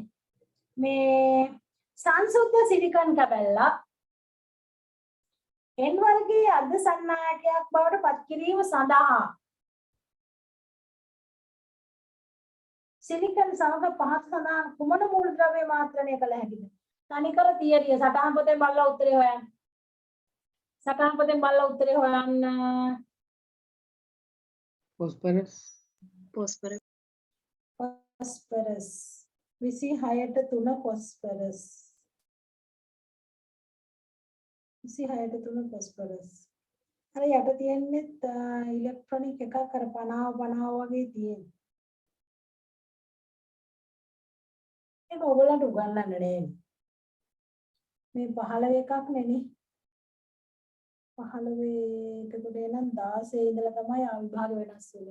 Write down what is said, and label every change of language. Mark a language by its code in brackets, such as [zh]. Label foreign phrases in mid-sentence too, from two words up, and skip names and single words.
[si] මේ සංසුද්ධ සිලිකන් කැබැල්ලක් N වර්ගයේ අර්ධ සන්නායකයක් බවට පත් කිරීම සඳහා සිලිකන් සමග පහත සඳහන් කුමන මූලද්‍රව්‍ය මාත්‍රණය කළ හැකිද? තනිකර තියරිය සටහන් පොතේ බලලා උත්තරේ හොයන්න. සටහන් පොතෙන් බලලා උත්තරේ හොයන්න. phosphorus phosphorus phosphorus 26ට 3 phosphorus 26ට 3 phosphorus. අර යට තියෙන්නේ ඉලෙක්ට්‍රොනික එකක් අර 50 වගේ තියෙන. ඒක ඔයගොල්ලන්ට උගන්වන්න නේ. මේ 15 එකක් නෙනේ. 15 එතකොට එනම් 16 ඉඳලා තමයි අවිභාග වෙනස් වෙන්නේ.